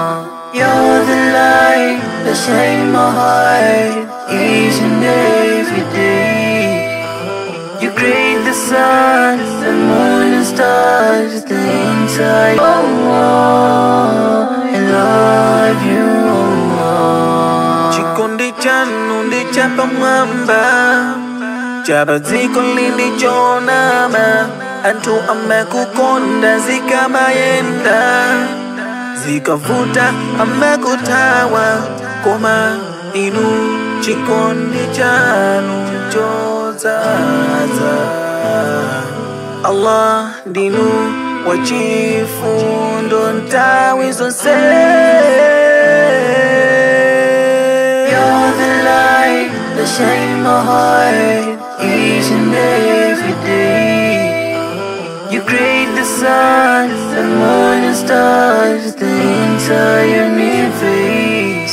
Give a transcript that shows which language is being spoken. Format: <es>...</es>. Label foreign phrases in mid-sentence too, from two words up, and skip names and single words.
<en>You're the light that shines my heart each and every day. You create the sun, the moon and stars, the entire Allah, I love you Allah.</en> <ny>Chikundi chanu ndi chapa mwamba, chapa ziko lindi chonama, antu amekukonda zikamayenda, zikavuta amekutawa, koma inu chikundi chanu chozaza. Allah ndinu wachifundo ntawi zonse.</ny> <en>You're the light that shines my heart each and every day. You create the sun, the moon and stars, the entire universe.</en>